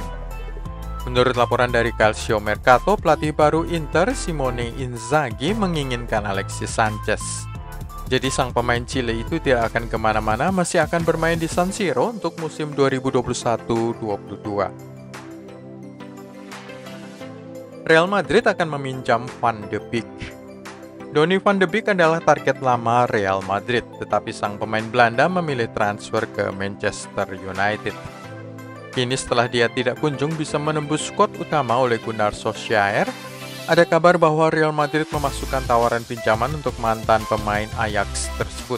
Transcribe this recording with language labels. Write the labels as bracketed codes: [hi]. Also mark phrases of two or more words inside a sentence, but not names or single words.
[id] Menurut laporan dari Calcio Mercato, pelatih baru Inter, Simone Inzaghi, menginginkan Alexis Sanchez. Jadi sang pemain Chile itu tidak akan kemana-mana, masih akan bermain di San Siro untuk musim 2021-22. Real Madrid akan meminjam Van de Beek. Donny van de Beek adalah target lama Real Madrid, tetapi sang pemain Belanda memilih transfer ke Manchester United. Kini setelah dia tidak kunjung bisa menembus skuad utama oleh Gunnar Solskjaer, ada kabar bahwa Real Madrid memasukkan tawaran pinjaman untuk mantan pemain Ajax tersebut.